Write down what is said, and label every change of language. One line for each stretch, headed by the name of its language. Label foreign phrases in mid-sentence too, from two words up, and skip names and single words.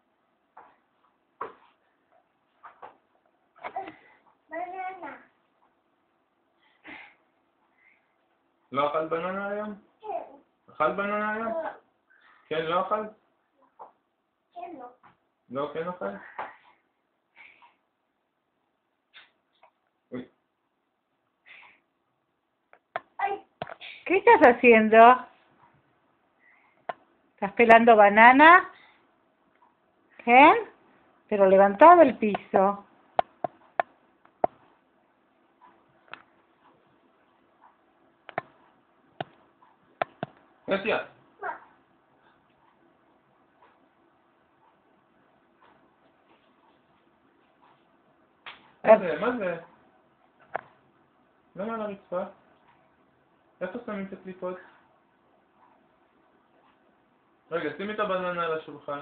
Hebrew: בננה. לא אכל בננה היום? כן. אכל בננה היום? כן, לא אכל? כן, לא. לא, כן אכל? Uy. Ay,
Spanish: ¿Qué estás haciendo? ¿Estás pelando banana? ¿Eh? Pero levantado del piso. Gracias.
Hebrew: מה זה? למה על הרצפה? איפה שמים את הקליפות? רגע, שימי את הבננה על השולחן.